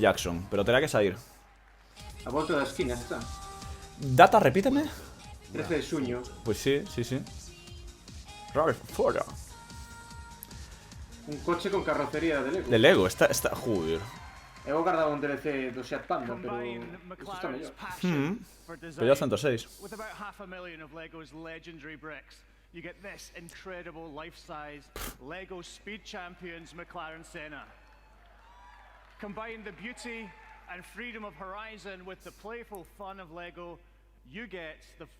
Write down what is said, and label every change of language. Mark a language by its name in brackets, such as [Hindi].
[Galician] Jackson, pero terá que sair. A volta da esquina está. Data, repíteme. 13 de xuño. Pois sí. Robert Ford. Un coche con carrocería de Lego. De Lego, está, joder. Eu guardaba un DLC do Seat Panda, pero isto está mellor. Pero ya 106. [English] With about 500,000 of Lego's legendary bricks, you get this incredible life-size Lego Speed Champions McLaren Senna. Combine the beauty and freedom of Horizon with the playful fun of Lego, you get the